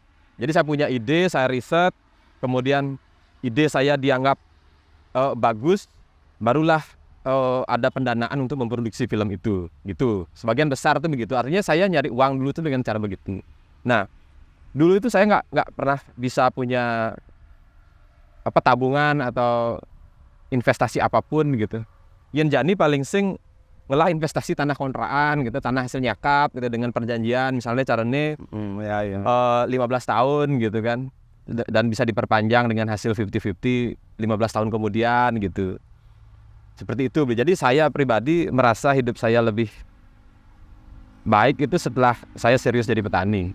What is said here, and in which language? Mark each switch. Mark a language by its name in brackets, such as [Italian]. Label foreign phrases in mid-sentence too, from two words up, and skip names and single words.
[Indonesian] Jadi saya punya ide, saya riset, kemudian ide saya dianggap bagus, barulah ada pendanaan untuk memproduksi film itu, gitu. Sebagian besar tuh begitu. Artinya saya nyari uang dulu tuh dengan cara begitu. Nah, dulu itu saya nggak pernah bisa punya tabungan atau investasi apapun gitu. Yang [Balinese] jani paling sing ngelah [Indonesian] investasi tanah kontraan gitu, tanah hasil nyakap gitu dengan perjanjian misalnya caranya 15 tahun gitu kan, dan bisa diperpanjang dengan hasil 50-50 15 tahun kemudian gitu. Seperti itu. Jadi saya pribadi merasa hidup saya lebih baik itu setelah saya serius jadi petani.